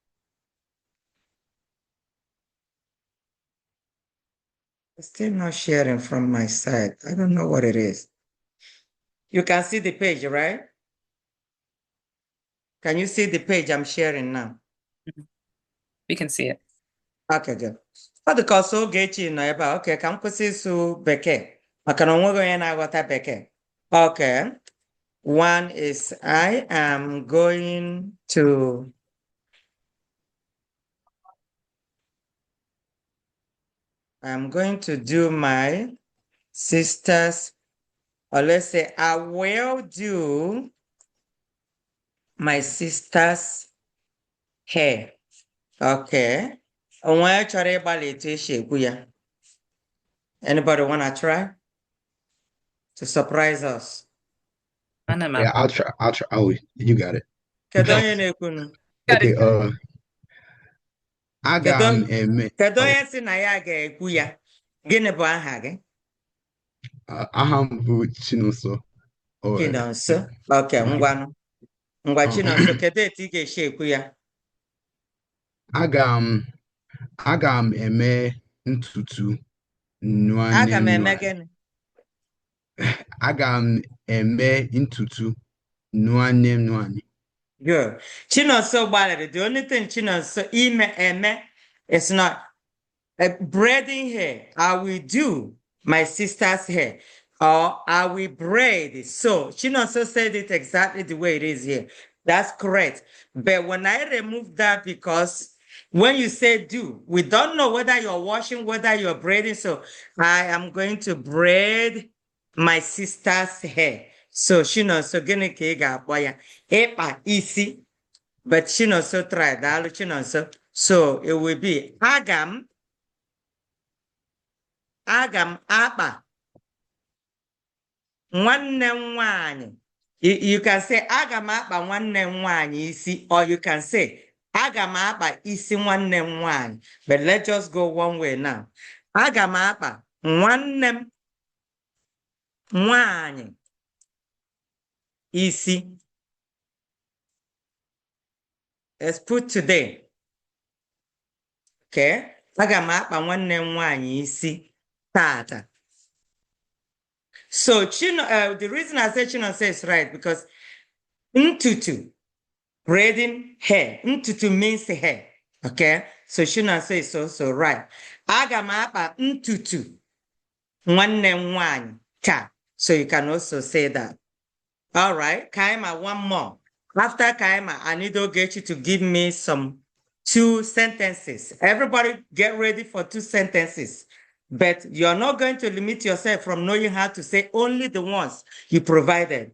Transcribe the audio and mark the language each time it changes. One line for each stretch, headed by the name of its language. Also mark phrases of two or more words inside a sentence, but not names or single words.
English: It's still not sharing from my side. I don't know what it is. You can see the page, right? Can you see the page I'm sharing now? We can see it. Okay, good.
Igbo: Ọ dị ka ọsọ Ogechi nọ ebe a. Okay, ka m kwụsị ịsụ bekee maka na onweghị onye na-aghọta bekee.
English: Okay. One is I am going to do my sister's, or let's say I will do my sister's hair. Okay.
Igbo: Onwe chọrọ ịgbalị etu esi ekwu ya.
English: Anybody want to try to surprise us? Yeah, I'll try. Oh, you got it.
Igbo: Kedu onye na-ekwunu? Okay, aga m eme. Kedu onye si na ya ga-ekwu ya? Gịnị bụ aha gị? Aha m bụ Chinonso. Chinonso. Okay, ngwanụ. Ngwa Chinonso, kedu etu ị ga-esi ekwu ya? Aga m eme ntutu nwanne Aga m eme nwanyị. gịnị? Aga m eme ntutu nwanne m nwanyị. Good. Chinonso gbalịrị.
English: The only thing Chinonso eme is not braiding hair. I will do my sister's hair, or I will braid it. So Chinonso said it exactly the way it is here. That's correct. But when I remove that, because when you say do, we don't know whether you're washing, whether you're braiding. So I am going to braid my sister's hair.
Igbo: So Chinonso gịnị ka ị ga-akpọ ya? Ịkpa isi.
English: But Chinonso tried. Daalụ Chinonso. So it will be
Igbo: aga m akpa nwanne m nwanyị.
English: You can say
Igbo: aga m akpa nwanne m nwanyị isi,
English: or you can say
Igbo: aga m akpa isi nwanne m nwanyị.
English: But let's just go one way now.
Igbo: Aga m akpa nwanne m nwanyị isi.
English: Let's put today. Okay?
Igbo: Aga m akpa nwanne m nwanyị isi tata.
English: So the reason I say Chinonso is right, because ntutu, braiding hair. Ntutu means hair. Okay? So Chinonso is also right.
Igbo: Aga m akpa ntutu nwanne m nwanyị taa.
English: So you can also say that. All right. Kaima, one more. After Kaima, I need Ogechi to give me some 2 sentences. Everybody get ready for 2 sentences. But you're not going to limit yourself from knowing how to say only the ones you provided.